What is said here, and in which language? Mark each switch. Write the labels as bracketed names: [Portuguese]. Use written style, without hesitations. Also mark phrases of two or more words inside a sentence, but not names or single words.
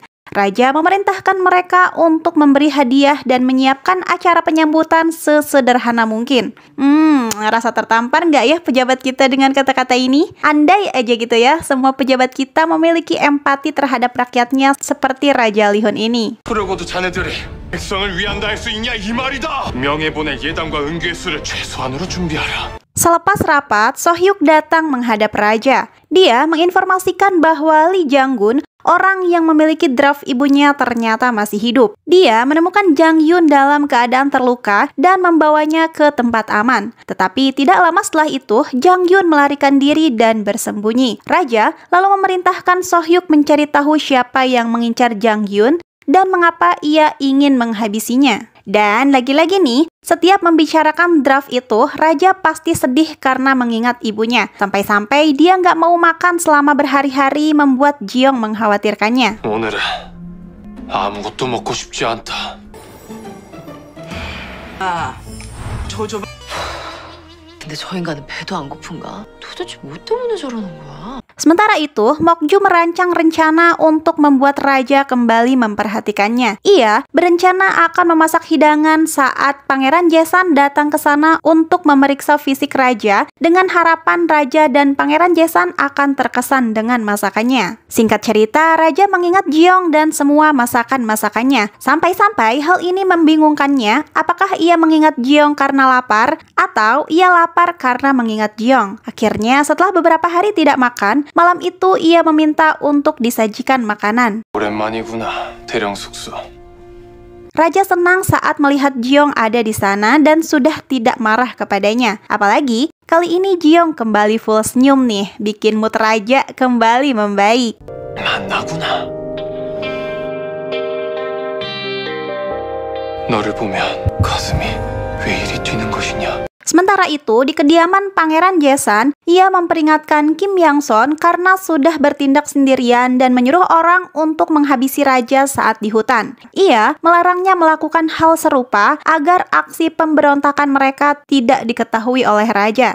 [Indonesian] Raja memerintahkan mereka untuk memberi hadiah dan menyiapkan acara penyambutan sesederhana mungkin. Rasa tertampar nggak ya pejabat kita dengan kata-kata ini? Andai aja gitu ya, semua pejabat kita memiliki empati terhadap rakyatnya seperti Raja Lihun ini. [Korean] 그러고도 자네들이 백성을 위한다 할 수 있냐 이 말이다. 명예본의 예당과 은규의 수를 최소한으로 준비하라. [Indonesian] Selepas rapat, Sohyuk datang menghadap raja. Dia menginformasikan bahwa Lee Jang-gun, orang yang memiliki draft ibunya, ternyata masih hidup. Dia menemukan Jang Yun dalam keadaan terluka dan membawanya ke tempat aman. Tetapi tidak lama setelah itu, Jang Yun melarikan diri dan bersembunyi. Raja lalu memerintahkan Sohyuk mencari tahu siapa yang mengincar Jang Yun dan mengapa ia ingin menghabisinya. Dan lagi-lagi nih, setiap membicarakan draft itu, raja pasti sedih karena mengingat ibunya. Sampai-sampai dia nggak mau makan selama berhari-hari, membuat Jeong mengkhawatirkannya. [Korean] 오늘은 아무것도 먹고 싶지 않다. 근데 저 인간은 배도 안 고픈가? 도대체 뭐 때문에 저러는 거야? [Indonesian] Sementara itu, Mokju merancang rencana untuk membuat raja kembali memperhatikannya. Ia berencana akan memasak hidangan saat Pangeran Jaesan datang ke sana untuk memeriksa fisik raja dengan harapan raja dan Pangeran Jaesan akan terkesan dengan masakannya. Singkat cerita, raja mengingat Jeong dan semua masakan-masakannya. Sampai-sampai hal ini membingungkannya, apakah ia mengingat Jeong karena lapar atau ia lapar karena mengingat Jeong. Akhirnya, setelah beberapa hari tidak makan, malam itu ia meminta untuk disajikan makanan. [Korean] 오랜만이구나, 대령 숙소. [Indonesian] Raja senang saat melihat Jeong ada di sana dan sudah tidak marah kepadanya. Apalagi kali ini Jeong kembali full senyum nih, bikin mood raja kembali membaik. [Korean] 만나구나. 너를 보면 가슴이 왜 이리 뛰는 것이냐? [Indonesian] Sementara itu, di kediaman Pangeran Jaesan, ia memperingatkan Kim Yang-son karena sudah bertindak sendirian dan menyuruh orang untuk menghabisi raja saat di hutan. Ia melarangnya melakukan hal serupa agar aksi pemberontakan mereka tidak diketahui oleh raja.